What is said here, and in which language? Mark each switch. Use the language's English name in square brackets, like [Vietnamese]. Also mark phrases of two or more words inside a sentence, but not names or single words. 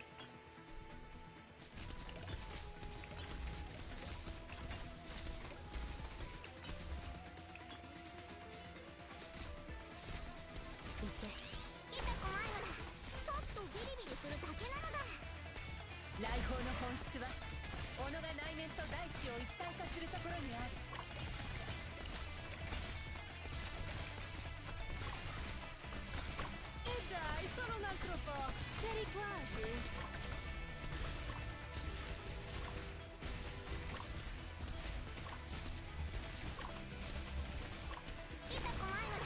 [Japanese] 痛くないのだ。ちょっとビリビリするだけなのだ。来訪の本質は己が内面と大地を一体化するところにある。 [Italian] E dai, solo un altro po'. C'eri quasi. [Japanese] 痛くないのだ。